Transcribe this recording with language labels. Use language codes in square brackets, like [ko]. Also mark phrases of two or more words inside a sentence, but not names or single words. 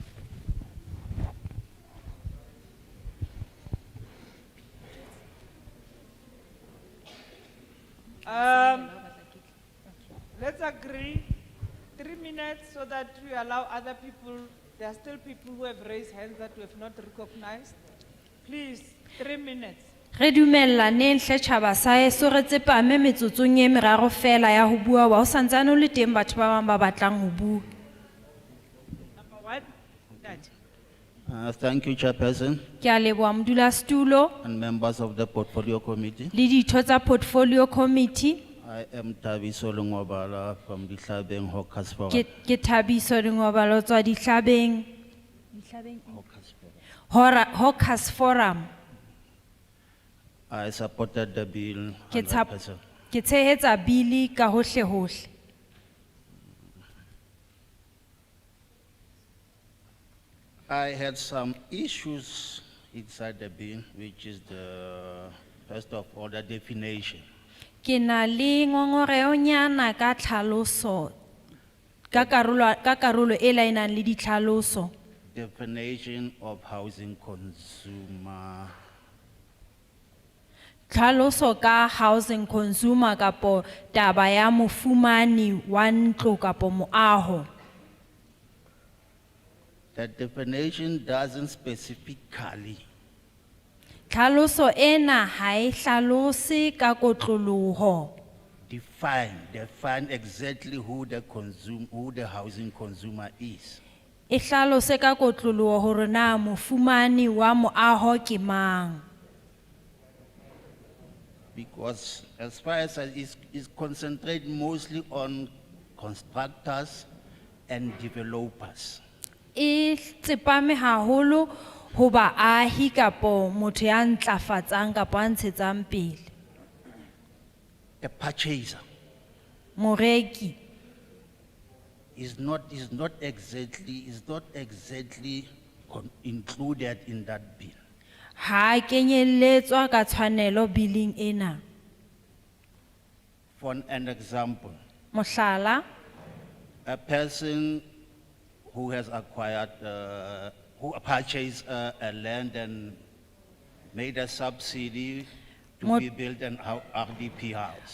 [en] Let's agree 3 minutes so that we allow other people. There are still people who have raised hands that we have not recognized. Please, 3 minutes. [st] Re dumellaneng hle tjhaba sa heso re tsepame metsotsong e meraro fela ya ho bua wa ho santsane o le teng batho ba bang ba batlang ho bua. [en] Number 1, Ntate. Thank you, Chairperson, [st] Ke a leboha modulasetulo [en] and members of the Portfolio Committee. [st] le ditho tsa [en] portfolio committee. I am Tabiso Lungwabala from the Hlabeng Hawkers Forum. [st] Ke Thabiso Lengwabalo tswa Dihlabeng. [en] Hawkers Forum. I supported the bill [st] Ke tsa- [en] 100%. [st] Ke tshehetsa bili ka hohle hohle. [en] I had some issues inside the bill, which is the, first of all, the definition. [st] Ke na le ngongoreonyana ka tlhaloso ka karolo e laenang le ditlhaloso. [en] Definition of housing consumer. [st] Tlhaloso ka [en] housing consumer [st] kapo taba ya mofumani wa ntlo kapo moaho. [en] The definition doesn't specifically [st] Tlhaloso ena ha e hlalose ka kotloloho. [en] define exactly who the housing consumer is. [st] E hlalose ka kotloloho hore na mofumani wa moaho ke mang. [en] Because as far as is concentrate mostly on constructors and developers. [st] E tsepame haholo ho baahi kapo motho ya ntlafatsang kapo a ntshetsang pele. [en] A purchaser [st] Moreki [en] is not exactly included in that bill. [st] ha kenyelletswa ka tshwanelo billing ena. [en] For an example, [st] Mohlala, [en] a person who has acquired who purchased a land and made a subsidy to [st] Mot- [en] be built an RDP house.